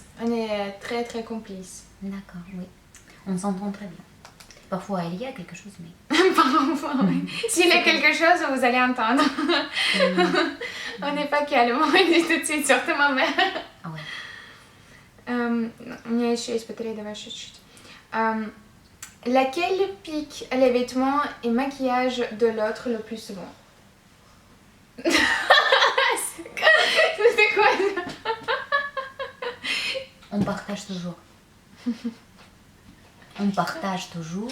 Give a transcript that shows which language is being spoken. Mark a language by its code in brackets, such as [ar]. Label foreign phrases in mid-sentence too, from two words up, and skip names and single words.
[fr] On est très très complices. D'accord, oui. On s'entend très bien. Parfois il y a quelque chose, mais... Parfois, oui. S'il y a quelque chose, vous allez entendre. On n'est pas calme. On dit tout de suite, surtout ma mère. Ah ouais. [ru] У меня еще есть батарея, давай чуть-чуть. [fr] Laquelle pique les vêtements et maquillage de l'autre le plus souvent? C'était quoi ça? On partage toujours. On partage toujours.